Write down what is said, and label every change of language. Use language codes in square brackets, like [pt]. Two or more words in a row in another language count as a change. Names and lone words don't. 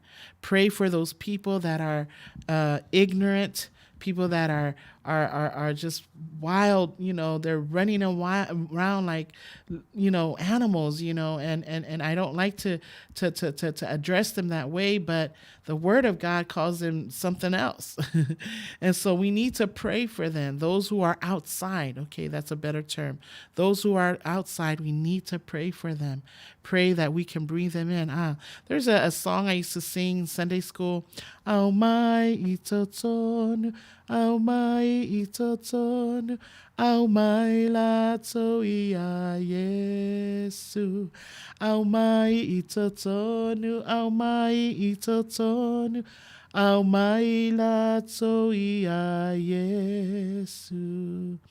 [en] Pray for those people that are ignorant, people that are just wild, they're running around like, animals, and I don't like to address them that way, but the word of God calls them something else. And so we need to pray for them. Those who are outside, okay, that's a better term. Those who are outside, we need to pray for them. Pray that we can breathe them in. There's a song I used to sing in Sunday school. [sm] Au mai I totonu, au mai I totonu, au mai lato ia Yesu. Au mai I totonu, au mai I totonu, au mai lato ia Yesu.